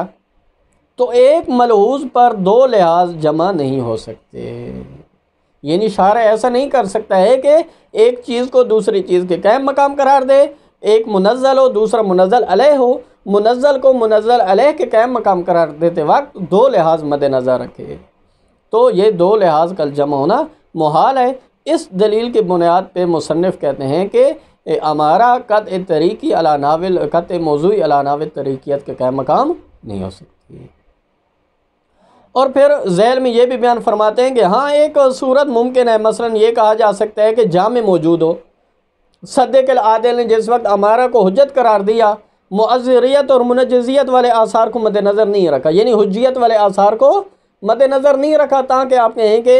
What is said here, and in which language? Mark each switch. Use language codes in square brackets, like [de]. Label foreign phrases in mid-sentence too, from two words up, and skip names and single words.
[ur] تو ایک ملحوظ پر دو لحاظ جمع نہیں ہو سکتے، یعنی شارع ایسا نہیں کر سکتا ہے کہ ایک چیز کو دوسری چیز کے قائم مقام قرار دے، ایک منزل ہو دوسرا منزل علیہ ہو، منزل کو منزل علیہ کے قائم مقام قرار دیتے وقت دو لحاظ مد نظر رکھے، تو یہ دو لحاظ کا جمع ہونا محال ہے۔ اس دلیل کی بنیاد پہ مصنف کہتے ہیں کہ امارہ [ar] قطع طریقی علی نحو قطع موضوعی علی نحو طریقیت [ur] کے قائم مقام نہیں ہو سکتی۔ اور پھر ذیل میں یہ بھی بیان فرماتے ہیں کہ ہاں ایک صورت ممکن ہے، مثلا یہ کہا جا سکتا ہے کہ جامع موجود ہو، [ar] صدق العادل [ur] نے جس وقت امارہ کو حجت قرار دیا معذریت اور منجزیت والے آثار کو مد نظر نہیں رکھا، یعنی حجیت والے آثار کو مد نظر نہیں رکھا، تاکہ آپ کہیں کہ